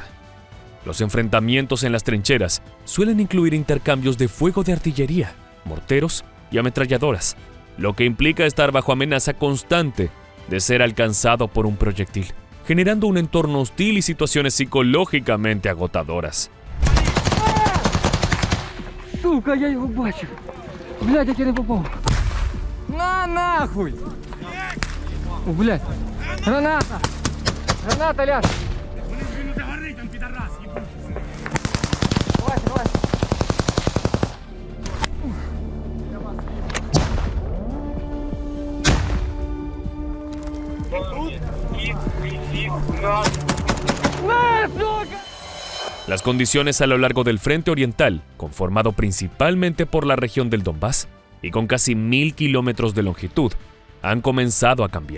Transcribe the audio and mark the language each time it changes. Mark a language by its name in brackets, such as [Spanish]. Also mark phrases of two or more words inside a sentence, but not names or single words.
[Spanish] Los enfrentamientos en las trincheras suelen incluir intercambios de fuego de artillería, morteros y ametralladoras, lo que implica estar bajo amenaza constante de ser alcanzado por un proyectil, generando un entorno hostil y situaciones psicológicamente agotadoras. [Russian] Сука, я его бачу. Блядь, я тебе не попал. На нахуй! О, блядь. Граната! Граната, ляж! Давай, давай. [Spanish] Las condiciones a lo largo del frente oriental, conformado principalmente por la región del Donbass y con casi 1000 kilómetros de longitud, han comenzado a cambiar.